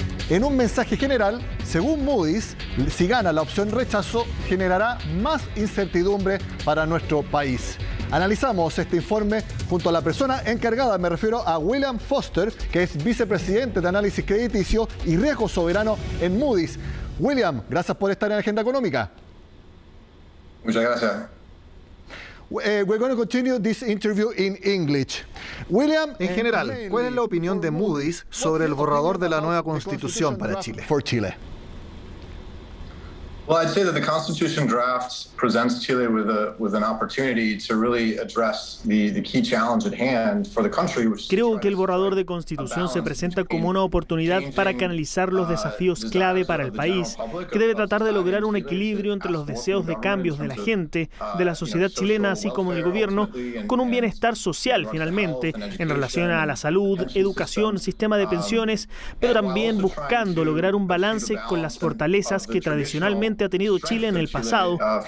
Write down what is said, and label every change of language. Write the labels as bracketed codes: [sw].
[es] En un mensaje general, según Moody's, si gana la opción rechazo, generará más incertidumbre para nuestro país. Analizamos este informe junto a la persona encargada, me refiero a William Foster, que es vicepresidente de análisis crediticio y riesgo soberano en Moody's. William, gracias por estar en Agenda Económica. Muchas gracias. [en] We're going to continue this interview in English. William, [es] en general, ¿cuál es la opinión de Moody's sobre el borrador de la nueva Constitución para Chile? [en] For Chile. Well, I'd say that the Constitution draft presents Chile with an opportunity to really address the key challenge at hand for the country. [es] Creo que el borrador de Constitución se presenta como una oportunidad para canalizar los desafíos clave para el país, que debe tratar de lograr un equilibrio entre los deseos de cambios de la gente, de la sociedad chilena, así como del gobierno, con un bienestar social finalmente, en relación a la salud, educación, sistema de pensiones, pero también buscando lograr un balance con las fortalezas que tradicionalmente ha tenido Chile en el pasado,